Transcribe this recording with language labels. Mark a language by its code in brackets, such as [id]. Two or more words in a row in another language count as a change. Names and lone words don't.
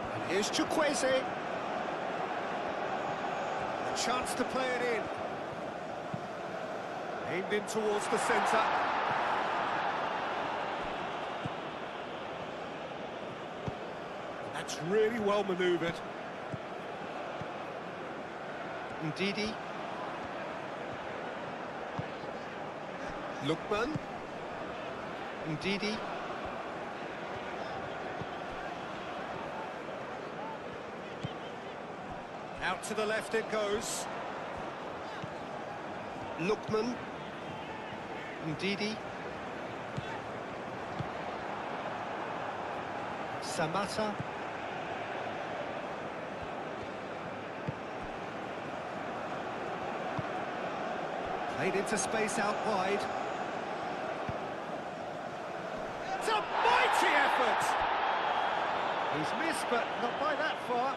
[en] Here's Chukwueze. A chance to play it in. Aimed in towards the centre. That's really well manoeuvred. Ndidi. Lookman. Ndidi. Out to the left it goes. Lookman. Ndidi. Samatta. Played into space out wide. It's a mighty effort! He's missed, but not by that far.